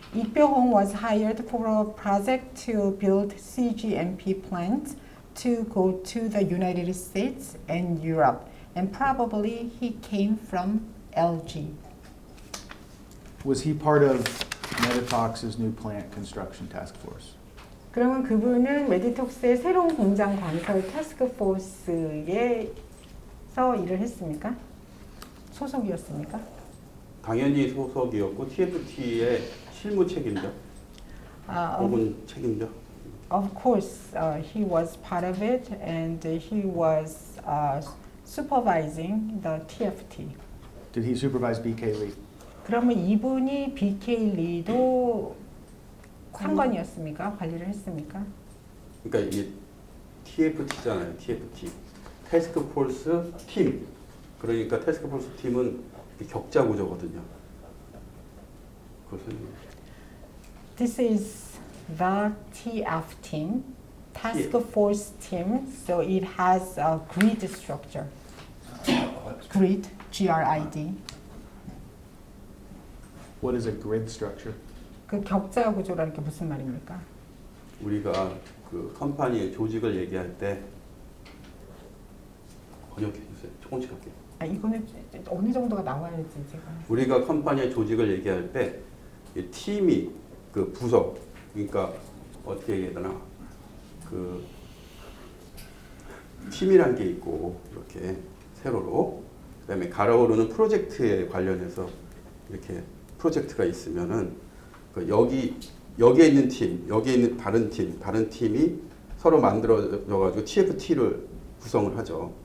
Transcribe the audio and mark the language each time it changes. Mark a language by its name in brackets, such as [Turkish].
[English] Ikpyo-hong was hired for a project to build CGMP plants to go to the United States and Europe. And probably he came from LG. Was he part of Meditox's new plant construction task force? [Korean] 그러면 그분은 메디톡스의 새로운 공장 건설 태스크포스에서 일을 했습니까? 소속이었습니까? 당연히 소속이었고 TFT의 실무 책임자 혹은 책임자. [English] Of course, he was part of it, and he was supervising the TFT. Did he supervise BK Lee? [Korean] 그러면 이분이 BK 리도 상관이었습니까? 관리를 했습니까? 그러니까 이게 TFT잖아요. TFT. 태스크포스 팀. 그러니까 태스크포스 팀은 격자 구조거든요. 그것은 [English] This is the TF team, task force team. So it has a grid structure. Grid, G-R-I-D. What is a grid structure? [Korean] 그 격자 구조라는 게 무슨 말입니까? 우리가 그 컴퍼니의 조직을 얘기할 때 번역해 주세요. 조금씩 할게요. 이거는 어느 정도가 나와야지 제가. 우리가 컴퍼니의 조직을 얘기할 때 이 팀이 그 부서 그러니까 어떻게 얘기해야 되나 그 팀이란 게 있고 이렇게 세로로 그다음에 갈아오르는 프로젝트에 관련해서 이렇게 프로젝트가 있으면은 그 여기에 있는 팀, 여기에 있는 다른 팀이 서로 만들어져 가지고 TFT를 구성을 하죠.